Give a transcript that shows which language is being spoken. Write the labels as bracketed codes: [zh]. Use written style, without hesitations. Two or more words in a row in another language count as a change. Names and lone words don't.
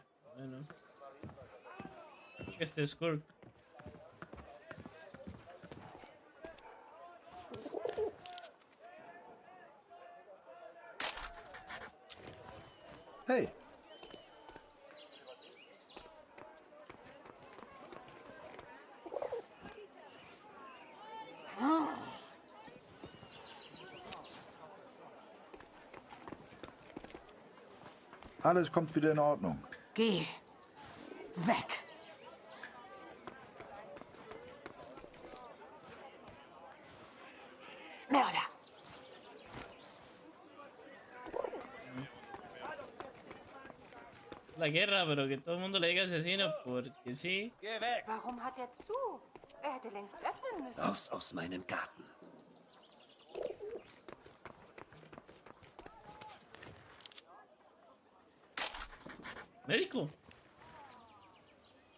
[es] Bueno. Este es Kurt. Hey. [de] Alles kommt wieder in Ordnung. Geh. Weg. Mörder. [es] La guerra, pero que todo el mundo le diga asesino porque sí. [de] Geh weg. Warum hat er zu? Er hätte längst öffnen müssen. Raus aus meinem Garten. [es] Médico.